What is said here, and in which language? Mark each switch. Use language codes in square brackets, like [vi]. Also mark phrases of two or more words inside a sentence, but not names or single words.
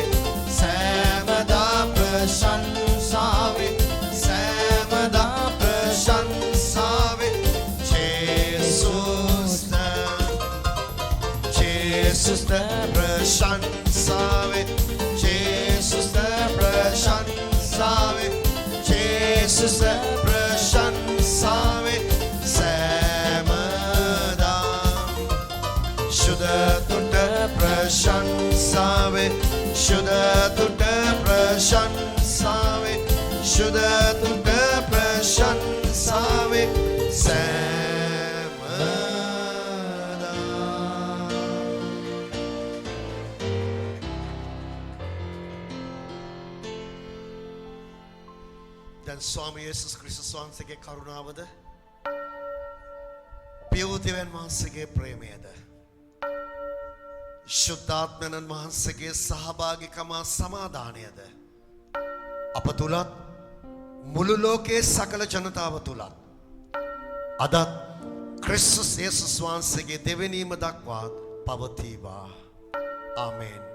[si] සෑමදා ප්‍රශංසාවේ සෑමදා ප්‍රශංසාවේ [en] Jesus the [si] ප්‍රශංසාවේ [en] Jesus the [si] ප්‍රශංසාවේ [en] Jesus the [si] ප්‍රශංසාවේ සෑමදා ශුද්ධ ප්‍රශංසාවේ ශුද්ධ ප්‍රශංසාවේ ශුද්ධ ප්‍රශංසාවේ සෑමදා දැන් ස්වාමී යේසුස් ක්‍රිස්තුස් වහන්සේගේ කරුණාවද පියවුතිවන් වහන්සේගේ ප්‍රේමයද ශුද්ධාත්මයන් වහන්සේගේ සහභාගිකම සමාදානයද අප තුලත් මුළු ලෝකයේ සකල ජනතාව තුලත් අදත් ක්‍රිස්තුස් යේසුස් වහන්සේගේ දෙවෙනීම දක්වා පවතිවා. ආමේන්. ආමේන්.